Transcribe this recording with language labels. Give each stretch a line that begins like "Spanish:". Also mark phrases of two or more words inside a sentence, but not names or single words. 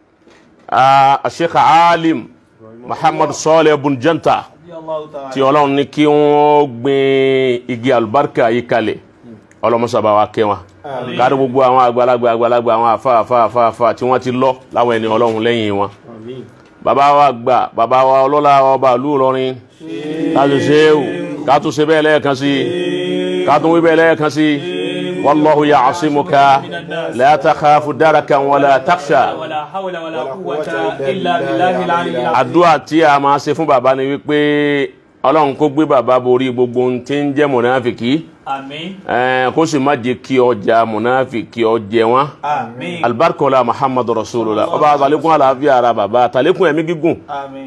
Yoruba: Sheikh alim Muhammad Saleh bun Janta tí Ọlọ́run ní kí wọ́n gbin igi àlùbáríkà yìí kalẹ̀ ọlọ́mọsàbà wa kẹ́ wọn kárí gbogbo àwọn àgbàlagbà àwọn àfáà tí wọ́n ti lọ láwọn ẹni Ọlọ́run lẹ́yìn wọn bàbá wa gbà bàbá wa ọlọ́lá ọba ìlú Ìlọrin káàtó ṣéwù káàtó ṣe bẹ́ẹ̀ lẹ́ẹ̀kan sí káàtó wí bẹ́ẹ̀ lẹ́ẹ̀kan sí
Arabic: والله يعصمك لا تخاف دركا ولا تخشى ولا حول ولا قوة إلا بالله العلي العظيم.
Yoruba: àdúrà tí a máa ṣe fún bàbá ni wípé Ọlọ́run kó gbé bàbá borí gbogbo ohun tí ń jẹ́ mùnáfìkì. Àmín. Kó sì má jẹ́ kí ọjà mùnáfìkì ọjẹ́ wọn. Àmín. Albarkola Muhammadu Rasulullah. Ọba àtàlékún àlàáfíà ara bàbá àtàlékún ẹ̀mí gígùn. Àmín.